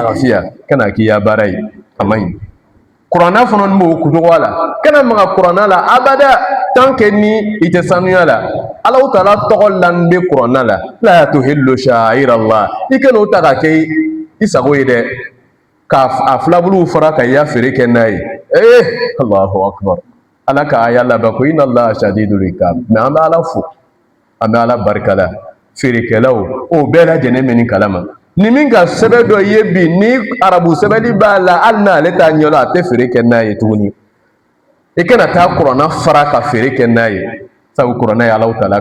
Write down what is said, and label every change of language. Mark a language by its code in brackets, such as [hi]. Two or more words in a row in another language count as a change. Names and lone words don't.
[bm] lafiya kana k'i ya baara ye a ma ɲi kuranna fana ni b'o cogoya la kana maga kuranna la abada [fr] tant que [bm] ni i tɛ sanuya la Alahu Taala tɔgɔ la n bɛ kuranna la [ar] تحلوا شعائر الله [bm] i kana o ta ka kɛ i sago ye dɛ k'a filabuluw fara ka i ya feere kɛ n'a ye [ar] الله أكبر [bm] ala ka aya laban ko [ar] إن الله شديد العقاب [bm] mɛ an bɛ ala fo an bɛ ala barikala feerekɛlaw o bɛɛ lajɛlen bɛ nin kalama ni min ka sɛbɛn dɔ ye bi ni arabu sɛbɛnni b'a la hali n'ale t'a ɲɛ la a tɛ feere kɛ n'a ye tuguni i kana taa kuranna fara ka feere kɛ n'a ye sabu kuranna ye Alahu